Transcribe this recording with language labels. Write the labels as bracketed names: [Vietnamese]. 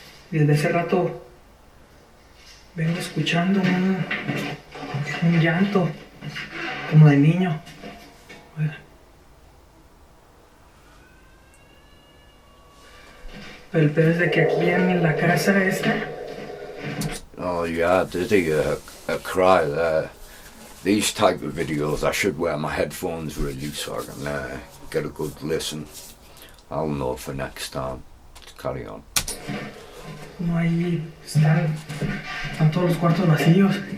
[Spanish] Y desde hace rato vengo escuchando un llanto como de niño. Oigan. Pero el peor es de que aquí en la casa esta. [English] Oh yeah, did he a cry there. These type of videos I should wear my headphones really so I can get a good listen. I'll know for next time. Carry on. [Spanish] No, ahí están todos los cuartos vacíos.